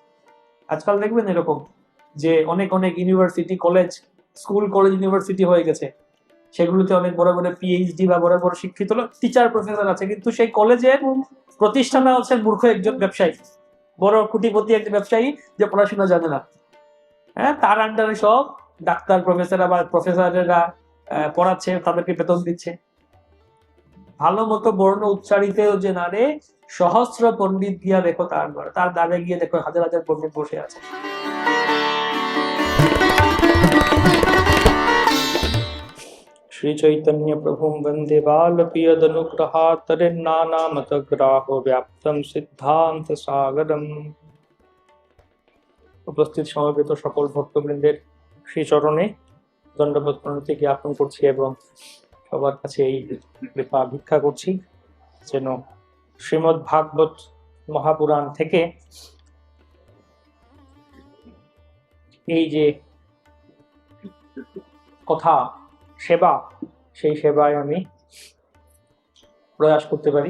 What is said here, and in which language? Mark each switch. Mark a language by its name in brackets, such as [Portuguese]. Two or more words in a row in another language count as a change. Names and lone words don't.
[Bangla] আজকাল দেখবেন এরকম যে অনেক অনেক ইউনিভার্সিটি, কলেজ, স্কুল, কলেজ, ইউনিভার্সিটি হয়ে গেছে, সেগুলোতে অনেক বড় বড় পিএইচডি বা বড় বড় শিক্ষিত [English] teacher professor [Bangla] আছে, কিন্তু সেই কলেজের প্রতিষ্ঠানে হচ্ছেন মূর্খ একজন ব্যবসায়ী, বড় কোটিপতি একজন ব্যবসায়ী, যে পড়াশোনা জানে না। হ্যাঁ, তার আন্ডারে সব ডাক্তার প্রফেসররা বা প্রফেসরেরা পড়াচ্ছে, তাদেরকে বেতন দিচ্ছে। ভালো মতো বর্ণ উচ্চারিতেও যে না রে, সহস্র পণ্ডিত গিয়া দেখো তার দ্বারে। তার দ্বারে গিয়ে দেখো হাজার হাজার পণ্ডিত বসে আছে। [Sanskrit] श्री चैतन्य प्रभुं वंदे बालपियदनुग्रहात्तरिन्नानामतग्राहो व्याप्तं सिद्धान्त सागरम्। [Bangla] উপস্থিত সমবেত সকল ভক্তবৃন্দের শ্রীচরণে দণ্ডবোধ প্রণতি জ্ঞাপন করছি এবং সবার কাছে এই কৃপা ভিক্ষা করছি যেন শ্রীমদ্ ভাগবত মহাপুরাণ থেকে এই যে কথা সেবা, সেই সেবায় আমি প্রয়াস করতে পারি।